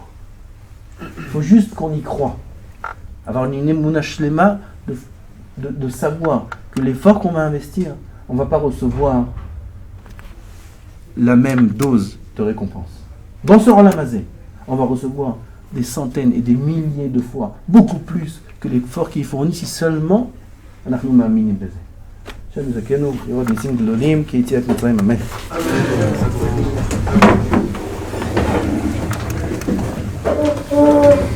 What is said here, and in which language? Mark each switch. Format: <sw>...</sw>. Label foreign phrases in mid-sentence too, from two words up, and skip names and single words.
<fr>Il faut juste qu'on y croit. Avoir une</fr> <he>אמונה שלמה</he> <fr>de savoir que l'effort qu'on va investir, on ne va pas recevoir la même dose de récompense. Dans ce Olamazé, on va recevoir des centaines et des milliers de fois, beaucoup plus que l'effort qu'il fournit si seulement</fr> <he>אנחנו מאמינים בזה. עכשיו נזכנו לראות ניסים גדולים כיציאת מצרים, אמן.</he>